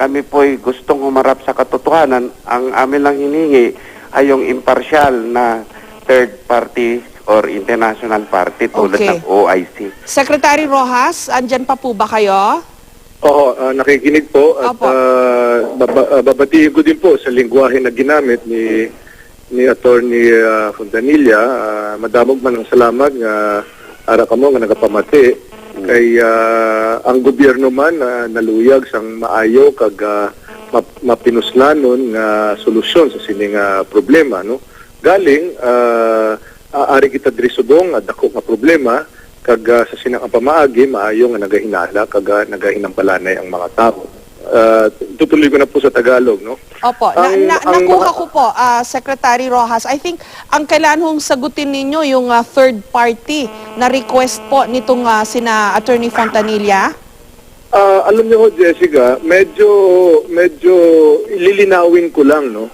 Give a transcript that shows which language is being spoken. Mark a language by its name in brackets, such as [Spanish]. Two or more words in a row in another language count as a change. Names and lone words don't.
[Filipino] Kami po'y gustong humarap sa katotohanan. Ang amin lang hiningi ay yung impartial na [English] third party or international party [Filipino] tulad Okay. ng OIC. Secretary Rojas, andyan pa po ba kayo? Oo, nakikinig po at Opo. babatiin ko din po sa lingwahe na ginamit ni Attorney Fontanilla. [Hiligaynon] Madamog man ang salamat nga ara kamo nga nagapamati kay ang gobyerno man naluyag sang maayo kag mapinuslanon nga solusyon sa sining problema, no. Galing aari kita diri subong dako nga problema kag sa sinang pamaagi maayo nga nagahinala kag nagahinambalanay ang mga tao. [Filipino] Tutuloy ko na po sa Tagalog, no. Opo, nakuha ko po, Secretary Rojas. [English] I think [Filipino] ang kailangan hong sagutin ninyo yung [English] third party [Filipino] na request po nitong sina Attorney Fontanilla. Alam niyo ho, Jessica, medyo lilinawin ko lang, no.